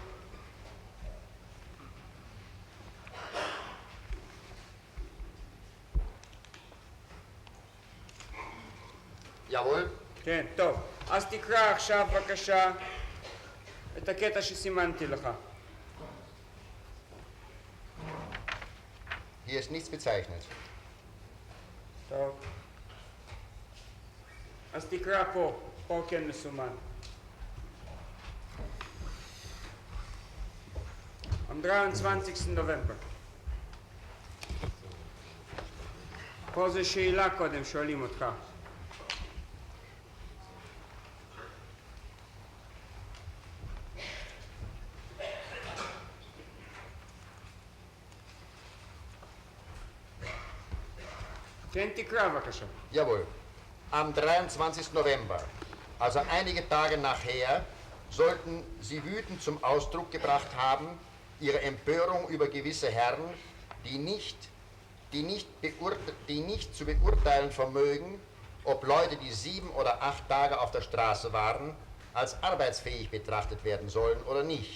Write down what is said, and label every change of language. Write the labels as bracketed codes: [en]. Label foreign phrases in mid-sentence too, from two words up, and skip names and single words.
[de] Jawohl. [he] כן, טוב. אז תקרא עכשיו בבקשה את הקטע שסימנתי לך. [de] Hier ist nichts bezeichnet. [he] טוב. אז תקרא פה, פה כן מסומן. [de] Am 23. November. [he] פה זה שאלה קודם, שואלים אותך. כן, תקרא בבקשה. [de] Jawohl. Am 23. November, also einige Tage nachher, sollten sie wütend zum Ausdruck gebracht haben, ihre Empörung über gewisse Herren, die nicht zu beurteilen vermögen, ob Leute, die 7 oder 8 Tage auf der Straße waren, als arbeitsfähig betrachtet werden sollen oder nicht.